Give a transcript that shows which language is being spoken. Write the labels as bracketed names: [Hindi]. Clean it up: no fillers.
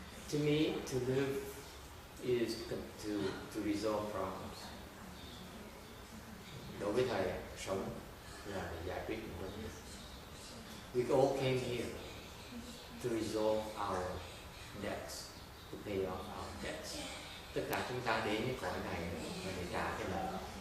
[English] To me, to live is to resolve problems. [Vietnamese] Đối với thầy, sống là để giải quyết những vấn đề. [English] We all came here to resolve our debts, to pay off our debts. [Vietnamese] Tất cả chúng ta đến với cõi này là để trả cái nợ.